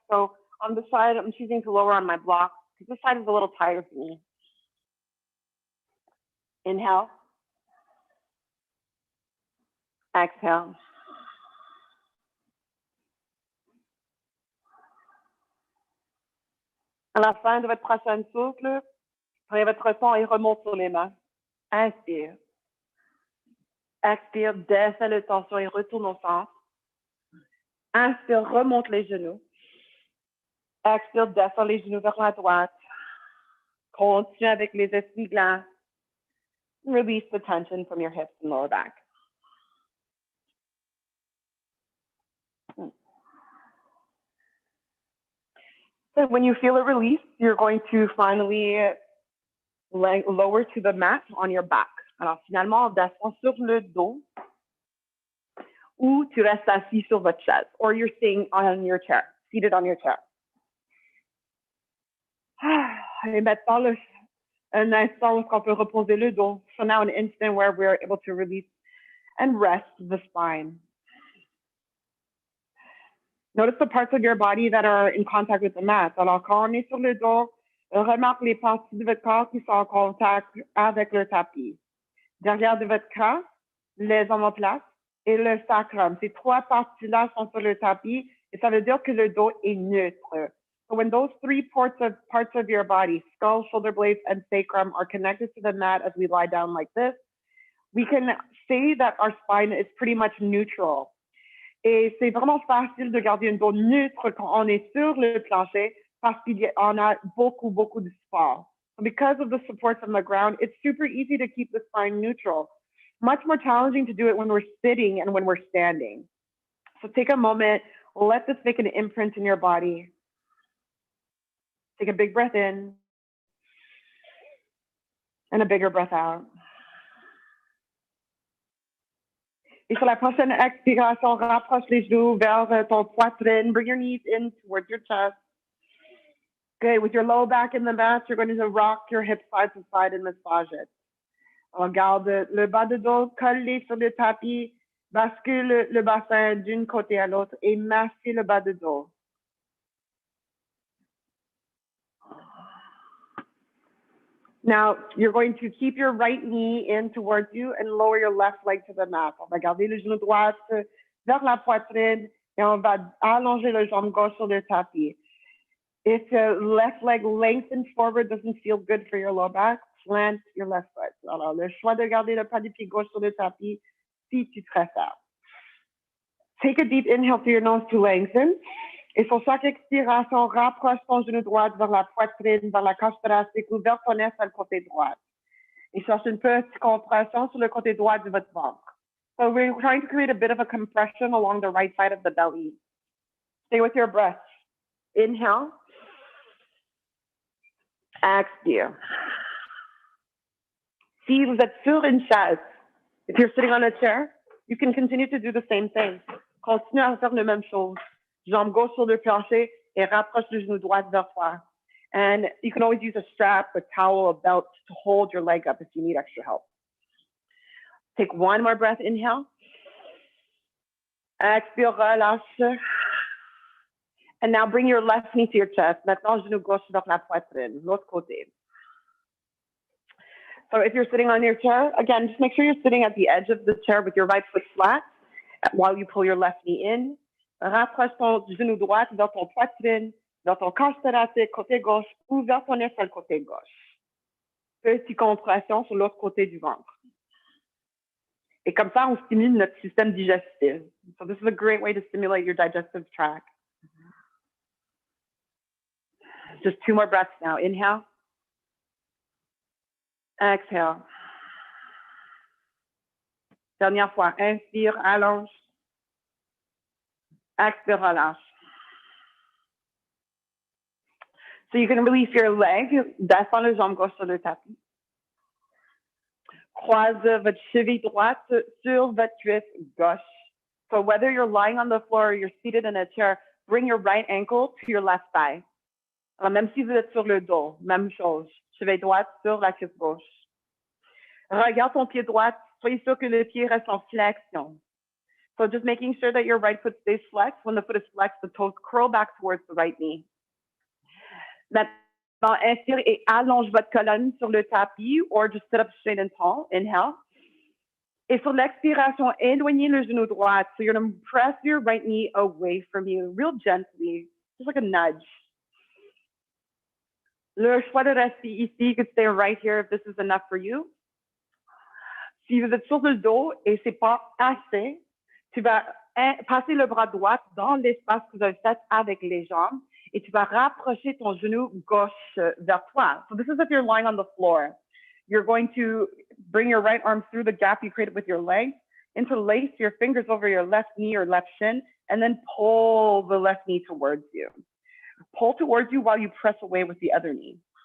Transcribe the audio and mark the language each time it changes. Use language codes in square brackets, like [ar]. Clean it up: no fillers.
[en] So on the side, I'm choosing to lower on my block because this side is a little tired for me. Inhale. Exhale. [fr] À la fin de votre prochaine souffle, prenez votre son et remonte sur les mains. Inspire. Expire, descends le tension et retourne au centre. Inspire, remonte les genoux. Expire, descends les genoux vers la droite. Continue avec les essuie-glaces. [en] Release the tension from your hips and lower back. So when you feel a release, you're going to finally lower to the mat on your back. [fr] Alors finalement, on descend sur le dos ou tu restes assis sur votre chaise, [en] or you're sitting on your chair, [fr] seated on your chair. Et maintenant, un instant où on peut reposer le dos. [en] So now an instant where we're able to release and rest the spine. Notice the parts of your body that are in contact with the mat. [fr] Alors, quand on est sur le dos, remarque les parties de votre corps qui sont en contact avec le tapis. Derrière de votre crâne, les omoplates et le sacrum. Ces trois parties-là sont sur le tapis et ça veut dire que le dos est neutre. [en] So when those three parts of your body, skull, shoulder blades, and sacrum, are connected to the mat as we lie down like this, we can say that our spine is pretty much neutral. [fr] Et c'est vraiment facile de garder un dos neutre quand on est sur le plancher parce qu'on a beaucoup de support. [en] So because of the support from the ground, it's super easy to keep the spine neutral. Much more challenging to do it when we're sitting and when we're standing. So take a moment, let this make an imprint in your body. Take a big breath in and a bigger breath out. [fr] Et sur la prochaine expiration, rapproche les genoux vers ton poitrine. [en] Bring your knees in towards your chest. Good. With your low back in the mat, you're going to rock your hips side to side and massage it. [fr] Alors, garde le bas de dos collé sur le tapis. Bascule le bassin d'une côté à l'autre et massez le bas de dos. [en] Now, you're going to keep your right knee in towards you and lower your left leg to the mat. [fr] On va garder le genou droit vers la poitrine et on va allonger le jambe gauche sur le tapis. [en] If the left leg lengthens forward doesn't feel good for your low back, plant your left foot. [fr] Alors, le choix de garder le pas du pied gauche sur le tapis si tu préfères. [en] Take a deep inhale through your nose to lengthen. [fr] Et sur chaque expiration, rapproche ton genou droit vers la poitrine, vers la cage thoracique ou vers ton aile sur le côté droit. Et cherche une petite compression sur le côté droit de votre ventre. [en] So we're trying to create a bit of a compression along the right side of the belly. Stay with your breath. Inhale. [fr] Expire. Si vous êtes sur une chaise, [en] if you're sitting on a chair, you can continue to do the same thing. [fr] Continue à faire la même chose. Jambe gauche sur le plancher et rapproche le genou droit vers toi. [en] And you can always use a strap, a towel, a belt to hold your leg up if you need extra help. Take one more breath, inhale. [fr] Expire, relâche. [en] And now bring your left knee to your chest. [fr] Maintenant, genou gauche vers la poitrine, l'autre côté. [en] So if you're sitting on your chair, again, just make sure you're sitting at the edge of the chair with your right foot flat while you pull your left knee in. [fr] Rapproche ton genou droit vers ton poitrine, vers ton cage thoracique, côté gauche, ou vers ton aisselle, côté gauche. Petite compression sur l'autre côté du ventre. Et comme ça, on stimule notre système digestif. [en] So this is a great way to stimulate your digestive tract. Just two more breaths now. Inhale. Exhale. [fr] Dernière fois. Inspire, allonge. Expire, relâche. [en] So you can release your leg, [fr] descends le jambe gauche sur le tapis. Croise votre cheville droite sur votre cuisse gauche. [en] So whether you're lying on the floor or you're seated in a chair, bring your right ankle to your left thigh. [fr] Alors, même si vous êtes sur le dos, même chose. Cheville droite sur la cuisse gauche. Regarde ton pied droit. Soyez sûr que le pied reste en flexion. [en] So just making sure that your right foot stays flexed. When the foot is flexed, the toes curl back towards the right knee. [fr] Maintenant, inspire et allonge votre colonne sur le tapis [en] or just sit up straight and tall. Inhale. [fr] Et sur l'expiration, éloignez le genou droit. [en] So you're going to press your right knee away from you, real gently, just like a nudge. [fr] Le choix de rester ici, [en] you could stay right here if this is enough for you. [fr] Si vous êtes sur le dos et c'est pas assez, tu vas passer le bras droit dans l'espace que vous avez fait avec les jambes et tu vas rapprocher ton genou gauche vers toi. [en] So this is if you're lying on the floor. You're going to bring your right arm through the gap you created with your legs, interlace your fingers over your left knee or left shin, and then pull the left knee towards you. Pull towards you while you press away with the other knee.